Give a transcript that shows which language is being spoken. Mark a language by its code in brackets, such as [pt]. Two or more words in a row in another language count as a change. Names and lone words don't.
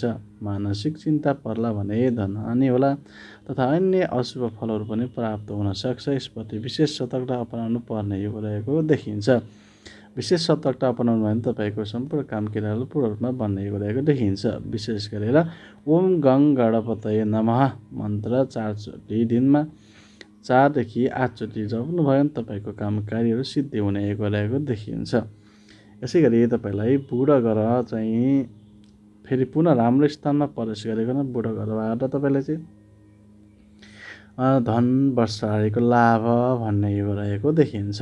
[ne] मानसिक चिन्ता पर्ला भने धनहानि होला तथा अन्य अशुभ फलहरू पनि प्राप्त हुन सक्छ। यसप्रति विशेष सतर्कता अपनाउनु पर्ने योग रहेको देखिन्छ। विशेष सतर्कता अपनाउनु भने तपाईँको सम्पूर्ण काम क्रियाहरू पूर्ण रूपमा बन्ने योग रहेको देखिन्छ। विशेष गरेर [sa] ओम गङ गणपतये नमः [ne] मन्त्र 4 चोटि दिनमा 4 देखि 8 चोटि जप्नु भयो भने तपाईँको काम कार्यहरू सिद्धि हुने योग रहेको देखिन्छ। यसै गरी तपाईँलाई बुढो ग्रह चाहिँ फेरि पुनः राम्रो स्थानमा प्रवेश गरेको बुढो ग्रहबाट तपाईँलाई चाहिँ धन वर्षाको लाभ भन्ने योग रहेको देखिन्छ।